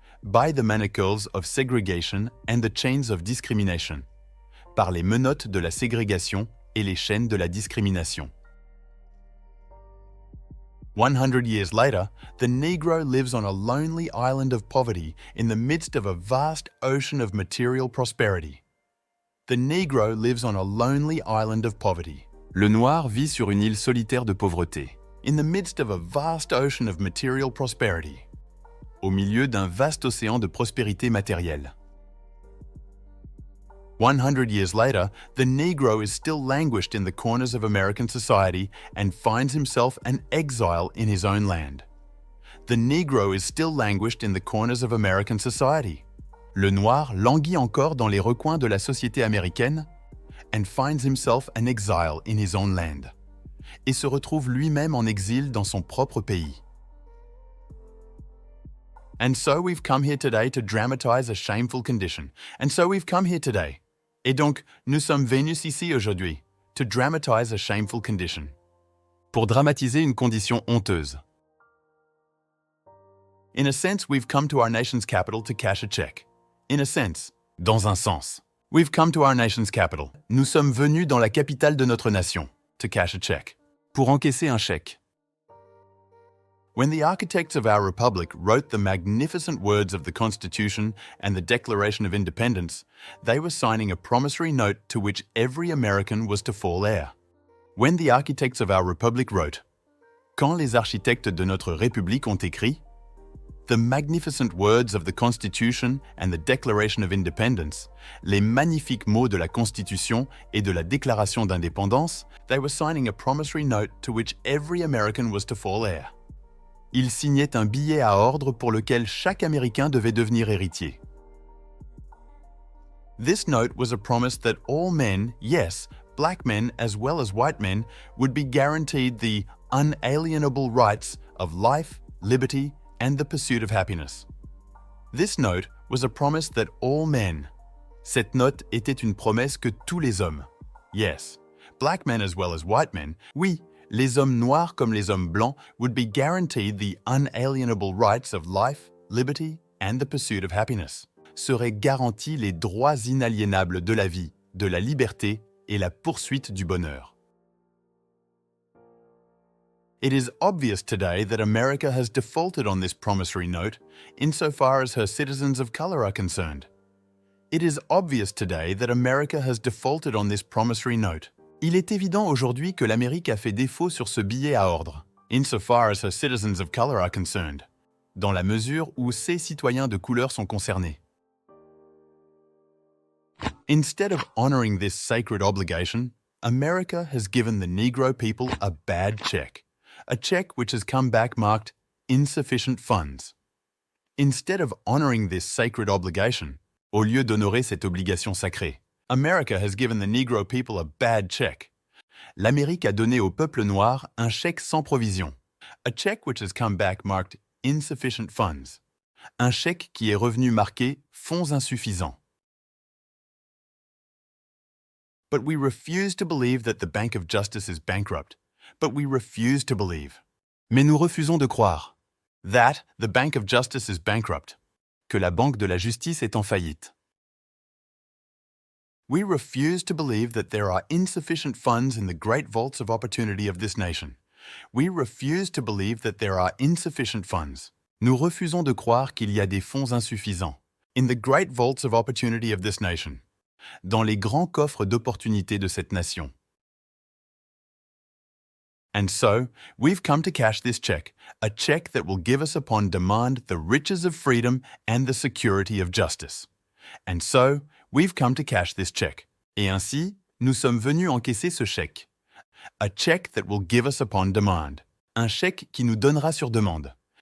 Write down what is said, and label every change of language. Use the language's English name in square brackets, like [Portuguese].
[English] By the manacles of segregation and the chains of discrimination. [French] Par les menottes de la ségrégation et les chaînes de la discrimination. [English] 100 years later, the Negro lives on a lonely island of poverty in the midst of a vast ocean of material prosperity. The Negro lives on a lonely island of poverty. [French] Le noir vit sur une île solitaire de pauvreté. [English] In the midst of a vast ocean of material prosperity. [French] Au milieu d'un vaste océan de prospérité matérielle. [English] 100 years later, the Negro is still languished in the corners of American society and finds himself an exile in his own land. The Negro is still languished in the corners of American society. [French] Le noir languit encore dans les recoins de la société américaine [English] and finds himself an exile in his own land. [French] Et se retrouve lui-même en exil dans son propre pays. [English] And so we've come here today to dramatize a shameful condition. And so we've come here today. [French] Et donc, nous sommes venus ici aujourd'hui, [English] to dramatize a shameful condition. [French] pour dramatiser une condition honteuse. [English] In a sense, we've come to our nation's capital to cash a check. In a sense, [French] dans un sens. [English] We've come to our nation's capital. [French] Nous sommes venus dans la capitale de notre nation, [English] to cash a check. [French] Pour encaisser un chèque. [English] When the architects of our republic wrote the magnificent words of the Constitution and the Declaration of Independence, they were signing a promissory note to which every American was to fall heir. When the architects of our republic wrote, [French] quand les architectes de notre République ont écrit, [English] the magnificent words of the Constitution and the Declaration of Independence, [French] les magnifiques mots de la Constitution et de la Déclaration d'indépendance, [English] they were signing a promissory note to which every American was to fall heir. [French] Ils signaient un billet à ordre pour lequel chaque Américain devait devenir héritier. [English] This note was a promise that all men, yes, black men as well as white men, would be guaranteed the unalienable rights of life, liberty, and the pursuit of happiness. This note was a promise that all men. [French] Cette note était une promesse que tous les hommes. [English] Yes, black men as well as white men, [French] oui, les hommes noirs comme les hommes blancs [English] would be guaranteed the unalienable rights of life, liberty, and the pursuit of happiness. [French] Seraient garantis les droits inaliénables de la vie, de la liberté et la poursuite du bonheur. [English] It is obvious today that America has defaulted on this promissory note insofar as her citizens of color are concerned. It is obvious today that America has defaulted on this promissory note. [French] Il est évident aujourd'hui que l'Amérique a fait défaut sur ce billet à ordre, [English] insofar as her citizens of color are concerned, [French] dans la mesure où ses citoyens de couleur sont concernés. [English] Instead of honoring this sacred obligation, America has given the Negro people a bad check. A check which has come back marked insufficient funds. Instead of honoring this sacred obligation, [French] au lieu d'honorer cette obligation sacrée, [English] America has given the Negro people a bad check. [French] L'Amérique a donné au peuple noir un chèque sans provision. [English] A check which has come back marked insufficient funds. [French] Un chèque qui est revenu marqué fonds insuffisants. [English] But we refuse to believe that the Bank of Justice is bankrupt. But we refuse to believe. [French] Mais nous refusons de croire. [English] That the Bank of Justice is bankrupt. [French] Que la Banque de la Justice est en faillite. [English] We refuse to believe that there are insufficient funds in the great vaults of opportunity of this nation. We refuse to believe that there are insufficient funds. [French] Nous refusons de croire qu'il y a des fonds insuffisants. [English] In the great vaults of opportunity of this nation. [French] Dans les grands coffres d'opportunité de cette nation. [English] And so, we've come to cash this check, a check that will give us upon demand the riches of freedom and the security of justice. And so, we've come to cash this check. [French] Et ainsi, nous sommes venus encaisser ce chèque. [English] A check that will give us upon demand. [French] Un chèque qui nous donnera sur demande.